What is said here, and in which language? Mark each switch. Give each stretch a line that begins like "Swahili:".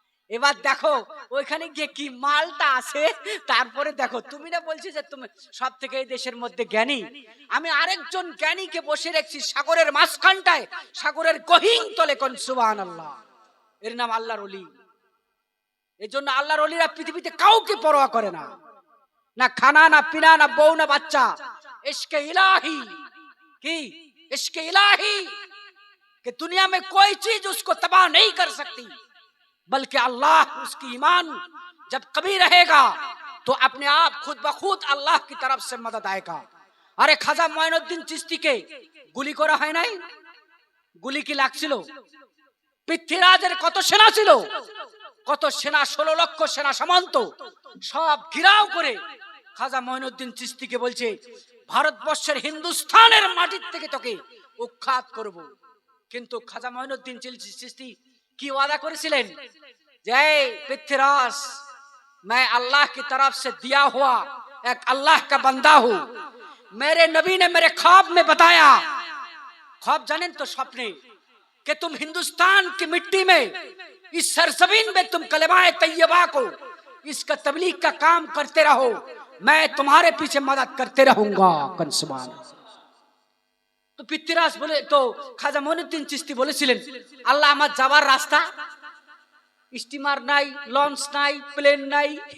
Bangla: এবার দেখো ওইখানে গিয়ে কি মালটা আছে। তারপরে দেখো, তুমি না বলছি যে তুমি সব থেকে এই দেশের মধ্যে জ্ঞানী, আমি আরেকজন জ্ঞানীকে বসে রেখেছি সাগরের মাঝখানটায়, সাগরের গহীন তলে। কোন সুবহানাল্লাহ, এর নাম আল্লাহর ওলি। এই জন্য আল্লাহর ওলিরা পৃথিবীতে কাউকে পরোয়া করে না, না খানা, না পিনা, না বউ, না বাচ্চা।
Hindi: ইশকে ইলাহি, কি इश्क इलाही कि दुनिया में कोई चीज उसको तबाह नहीं कर सकती, बल्कि अल्लाह उसकी ईमान जब कभी रहेगा तो अपने आप खुद ब खुद अल्लाह की तरफ से मदद आएगा। अरे खाजा मोइनुद्दीन चिश्ती के गुली करा
Bangla: হয় নাই? গুলি কি লাগছিল? পৃথ্বীরাজের কত সেনা ছিল, কত সেনা, 16 লক্ষ সেনা সামন্ত, সব ঘিরাও করে খাজা মোইনুদ্দীন চিশতিকে বলছে, ভারতবর্ষের হিন্দুস্তানের মাটির থেকে তোকে উৎখাত করব। কিন্তু খাজা মোইনুদ্দীন চিশতি কি ওয়াদা করেছিলেন?
Hindi: যে পৃথ্বীরাজ, मैं अल्लाह की तरफ से दिया हुआ एक अल्लाह का बंदा हूं। मेरे नबी ने मेरे ख्वाब में बताया, ख्वाब जानें तो सपने, कि तुम हिंदुस्तान की मिट्टी में, इस सरजमीन में तुम कलिमाए तैयबा को, इसका तबलीग का काम करते रहो, मैं तुम्हारे पीछे मदद करते रहूंगा। सुभान।
Bangla: तो পৃথ্বীরাজ বলে, তো খাজা মঈনুদ্দিন চিশতি বলেছিলেন, আল্লাহ আমার যাবার রাস্তা, স্টিমার নাই, লঞ্চ নাই, প্লেন নাই।